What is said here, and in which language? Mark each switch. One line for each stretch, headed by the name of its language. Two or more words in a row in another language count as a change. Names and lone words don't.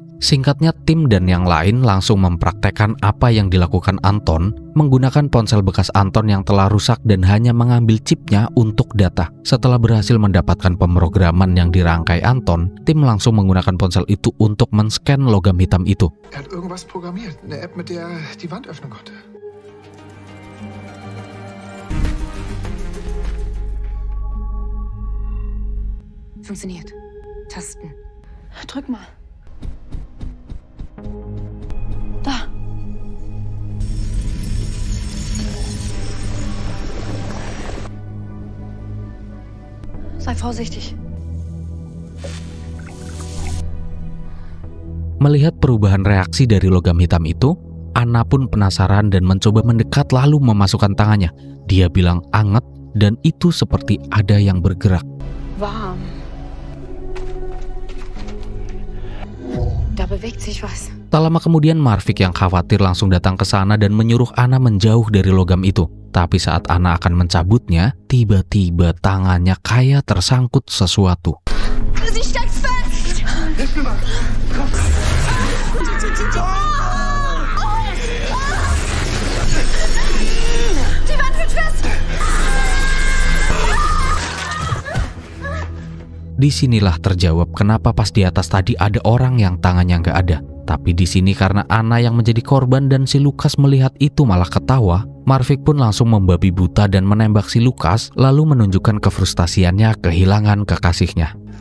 Indonesian: Singkatnya, tim dan yang lain langsung mempraktekkan apa yang dilakukan Anton menggunakan ponsel bekas Anton yang telah rusak dan hanya mengambil chipnya untuk data. Setelah berhasil mendapatkan pemrograman yang dirangkai Anton, tim langsung menggunakan ponsel itu untuk men-scan logam hitam itu.
German: Er hat irgendwas programmiert, eine App, mit der er die Wand öffnen konnte. Funktioniert. Tasten. Drück mal. Da. Sei vorsichtig.
Indonesian: Melihat perubahan reaksi dari logam hitam itu, Anna pun penasaran dan mencoba mendekat lalu memasukkan tangannya. Dia bilang anget dan itu seperti ada yang bergerak.
German: Warm. Da bewegt sich was.
Indonesian: Tak lama kemudian Marvik yang khawatir langsung datang ke sana dan menyuruh Anna menjauh dari logam itu. Tapi saat Anna akan mencabutnya, tiba-tiba tangannya kayak tersangkut sesuatu.
German: Sie steckt fest! Die Wand wird fest!
Indonesian: Disinilah terjawab kenapa pas di atas tadi ada orang yang tangannya nggak ada. Tapi di sini karena Anna yang menjadi korban dan si Lukas melihat itu malah ketawa, Marvik pun langsung membabi buta dan menembak si Lukas lalu menunjukkan kefrustasiannya kehilangan kekasihnya.